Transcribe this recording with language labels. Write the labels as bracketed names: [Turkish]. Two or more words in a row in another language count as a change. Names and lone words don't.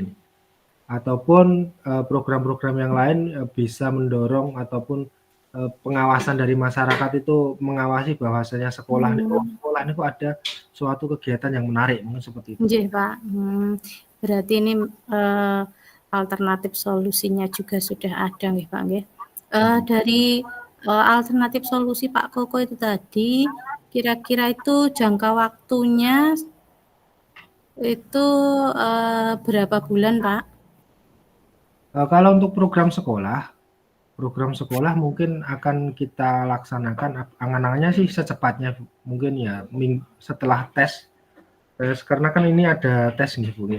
[Indonesian] Ataupun program-program yang lain bisa mendorong ataupun pengawasan dari masyarakat itu mengawasi bahwasanya sekolah ini kok ada suatu kegiatan yang menarik, mungkin seperti itu. Nggih, Pak. Berarti ini, alternatif solusinya juga sudah ada nggih, Pak, nggih. Dari, alternatif solusi Pak Koko itu tadi, kira-kira itu jangka waktunya Itu berapa bulan, Pak? Kalau untuk program sekolah mungkin akan kita laksanakan angan-angannya sih secepatnya, mungkin ya setelah tes, karena kan ini ada tes nih Bu ya.